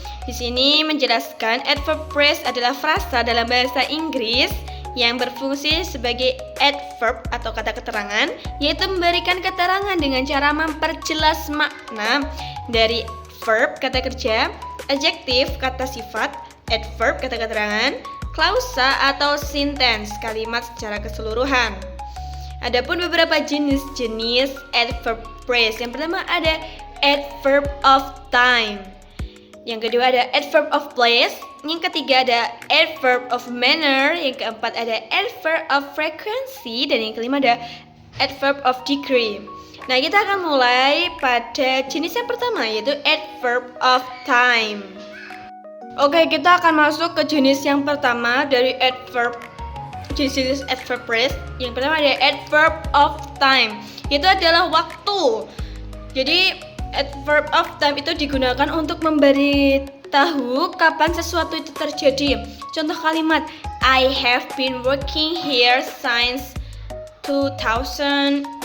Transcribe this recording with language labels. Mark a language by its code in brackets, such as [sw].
[id] Di sini menjelaskan adverb phrase adalah frasa dalam bahasa Inggris yang berfungsi sebagai adverb atau kata keterangan, yaitu memberikan keterangan dengan cara memperjelas makna dari verb kata kerja, adjektif kata sifat, adverb kata keterangan, klausa atau sentence kalimat secara keseluruhan. Adapun beberapa jenis-jenis adverb phrase. Yang pertama ada adverb of time. Yang kedua ada adverb of place. Yang ketiga ada adverb of manner. Yang keempat ada adverb of frequency. Dan yang kelima ada adverb of degree. Nah, kita akan mulai pada jenis yang pertama, yaitu adverb of time. Oke, kita akan masuk ke jenis yang pertama dari jenis adverb phrase. Yang pertama ada adverb of time. Itu adalah waktu. Jadi adverb of time itu digunakan untuk memberitahu kapan sesuatu itu terjadi. Contoh kalimat, [en] I have been working here since 2018.